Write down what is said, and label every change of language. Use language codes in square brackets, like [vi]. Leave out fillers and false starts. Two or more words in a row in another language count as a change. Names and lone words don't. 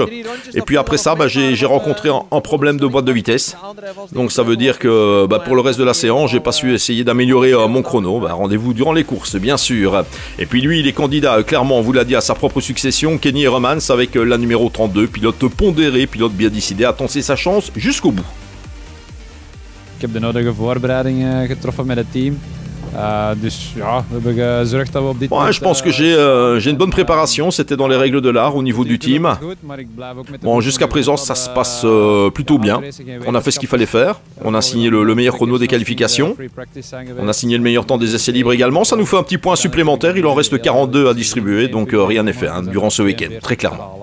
[fr] Et puis après ça, j'ai rencontré un problème de boîte de vitesse. Donc ça veut dire que pour le reste de la séance, j'ai pas su essayer d'améliorer mon chrono. Rendez-vous durant les courses, bien sûr. Et puis lui, il est candidat, clairement, on vous l'a dit, à sa propre succession, Kenny Romans, avec la numéro 32, pilote pondéré, pilote bien décidé à tenter sa chance jusqu'au bout. [nl] Ik heb de nodige voorbereiding getroffen met het team. [fr] Je pense que j'ai une bonne préparation, c'était dans les règles de l'art au niveau du team. Bon, jusqu'à présent ça se passe plutôt bien. On a fait ce qu'il fallait faire, on a signé le meilleur chrono des qualifications, on a signé le meilleur temps des essais libres également, ça nous fait un petit point supplémentaire, il en reste 42 à distribuer, donc rien n'est fait durant ce week-end, très clairement.